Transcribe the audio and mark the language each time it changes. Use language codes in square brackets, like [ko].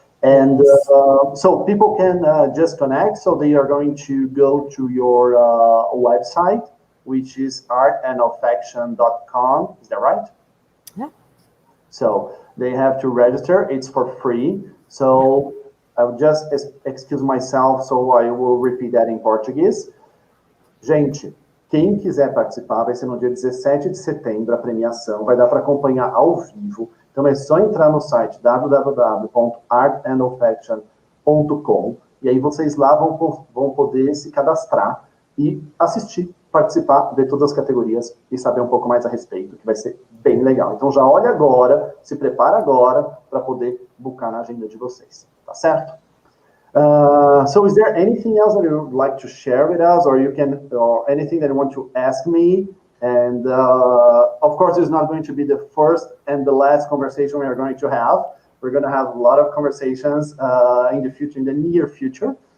[en] And so people can just connect. So they are going to go to your website, which is artandolfaction.com. Is that right? Yeah. So they have to register. It's for free. So I'll just excuse myself, so I will repeat that in Português. [pt] Gente, quem quiser participar, vai ser no dia 17 de setembro a premiação. Vai dar para acompanhar ao vivo. Então é só entrar no site www.artandolfaction.com e aí vocês lá vão poder se cadastrar e assistir, participar, ver todas as categorias e saber um pouco mais a respeito, que vai ser bem legal. Então já olha agora, se prepara agora para poder buscar na agenda de vocês, tá certo? [en] So is there anything else that you would like to share with us, or anything that you want to ask me? And of course, it's not going to be the first and the last conversation we are going to have. We're going to have a lot of conversations in the future, in the near future.